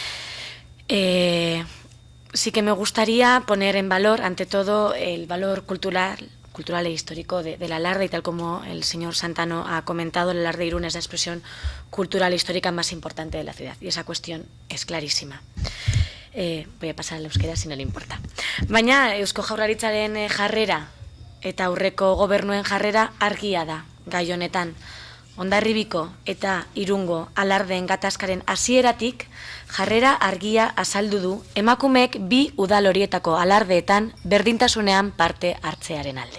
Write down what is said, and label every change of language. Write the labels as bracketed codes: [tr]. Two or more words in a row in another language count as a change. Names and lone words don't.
[es] Sí que me gustaría poner en valor, ante todo, el valor cultural e histórico del alarde, y tal como el señor Santano ha comentado, el alarde de Irún es la expresión cultural e histórica más importante de la ciudad, y esa cuestión es clarísima. Voy a pasar al euskera si no le importa. [eu] Baina, Eusko Jaurlaritzaren jarrera eta aurreko gobernuen jarrera argia da gai honetan. Hondarribiko eta Irungo alardeen gatazkaren hasieratik jarrera argia azaldu du emakumeek bi udal horietako alardeetan berdintasunean parte hartzearen alde.